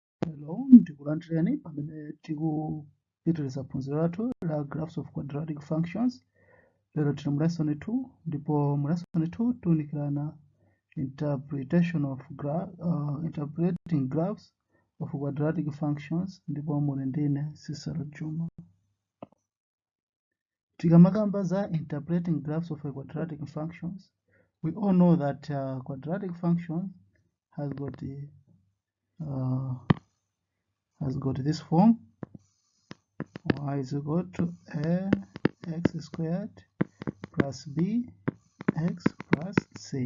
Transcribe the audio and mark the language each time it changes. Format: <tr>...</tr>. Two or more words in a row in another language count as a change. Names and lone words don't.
<ny>Hello, ndikulandireni pamene tikupitiriza phunziro lathu la</ny> <en>graphs of quadratic functions.</en> <ny>Lero tili mu lesson 2 ndipo mu lesson 2 tiunikirana</ny> <en>interpreting graphs of quadratic functions</en> <ny>ndipo muli ndine Cicero Juma. Tikamakamba za</ny> <en>interpreting graphs of quadratic functions, we all know that quadratic function has got this form: y is equal to ax squared plus b x plus c.</en>